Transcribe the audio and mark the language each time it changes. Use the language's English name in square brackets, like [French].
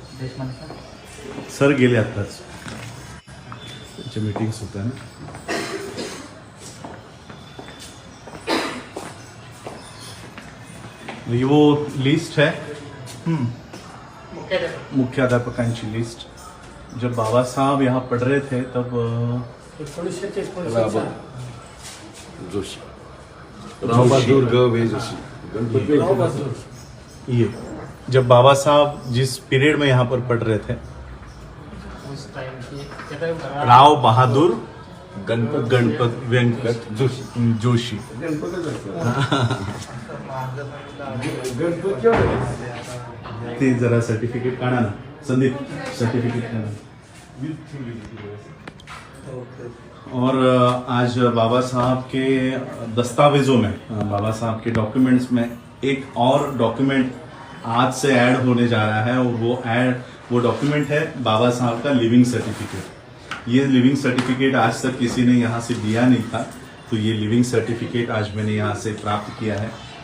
[Marathi] Sir गेले आताच, त्यांच्या मीटिंग्स होत्या ना। [Hindi] ये वो लिस्ट है [Marathi] मुख्याध्यापकांची लिस्ट। [Hindi] जब बाबा साहब यहाँ पढ़ रहे थे तब 1930 जोशी, रावबहादुर गवे जोशी, गणपती, ये जब बाबा साहब जिस पीरियड में यहाँ पर पढ़ रहे थे, उस टाइम की राव बहादुर गणपत वेंकट जोशी, जोशी। [Marathi] ते जरा सर्टिफिकेट काढा ना संदीप, सर्टिफिकेट काढा। [Hindi] और आज बाबा साहब के दस्तावेजों में, बाबा साहब के डॉक्यूमेंट्स में एक और डॉक्यूमेंट आज से ऐड होने जा रहा है और वो डॉक्यूमेंट है बाबा साहब का लिविंग सर्टिफिकेट। ये लिविंग सर्टिफिकेट आज तक किसी ने यहाँ से दिया नहीं था, तो ये लिविंग सर्टिफिकेट आज मैंने यहाँ से प्राप्त किया है।